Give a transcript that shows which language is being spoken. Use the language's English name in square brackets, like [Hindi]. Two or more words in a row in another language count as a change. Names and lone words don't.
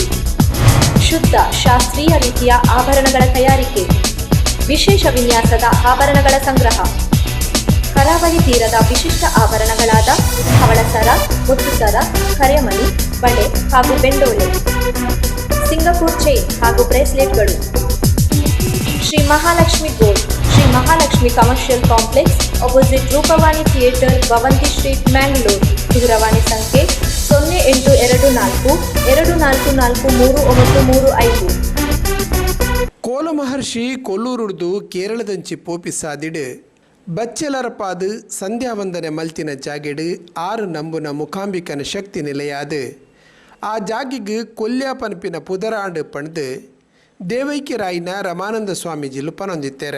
[Kannada] ಶುದ್ಧ ಶಾಸ್ತ್ರೀಯ ರೀತಿಯ ಆಭರಣಗಳ ತಯಾರಿಕೆ, ವಿಶೇಷ ವಿನ್ಯಾಸದ ಆಭರಣಗಳ ಸಂಗ್ರಹ, ಕರಾವಳಿ ತೀರದ ವಿಶಿಷ್ಟ ಆಭರಣಗಳಾದ ಹವಳಸರ, ಮುತ್ತುಸರ, ಕರೆಮಣಿ, ಬಳೆ ಹಾಗೂ ಬೆಂಡೋಲೆ, ಸಿಂಗಪೂರ್ ಚೈನ್ ಹಾಗೂ ಬ್ರೇಸ್ಲೆಟ್ಗಳು. ಶ್ರೀ ಮಹಾಲಕ್ಷ್ಮಿ ಗೋಲ್ಡ್, ಶ್ರೀ ಮಹಾಲಕ್ಷ್ಮಿ ಕಮರ್ಷಿಯಲ್ ಕಾಂಪ್ಲೆಕ್ಸ್, ಅಪೋಸಿಟ್ ರೂಪವಾಣಿ ಥಿಯೇಟರ್, ಭವಂತಿ ಸ್ಟ್ರೀಟ್, ಮ್ಯಾಂಗ್ಳೂರ್. ದೂರವಾಣಿ ಸಂಖ್ಯೆ 0824443935. [Tulu] ಕೋಲ ಮಹರ್ಷಿ ಕೊಲ್ಲೂರುಡ್ದು ಕೇರಳದಂಚಿ ಪೋಪಿಸಾದಿಡು ಬಚ್ಚೆಲರಪಾದು ಸಂಧ್ಯಾವಂದನೆ ಮಲ್ತಿನ ಜಾಗೆಡು 6 ನಂಬುನ ಮುಖಾಂಬಿಕನ ಶಕ್ತಿ ನಿಲೆಯಾದು ಆ ಜಾಗಿಗೆ ಕೊಲ್ಯ ಪನಪಿನ ಪುದರಾಂಡು ಪಣದು ದೇವೈಕ್ಯರಾಯಿನ ರಮಾನಂದ ಸ್ವಾಮೀಜಿಲು ಪನೊಂದಿತ್ತೇರೆ.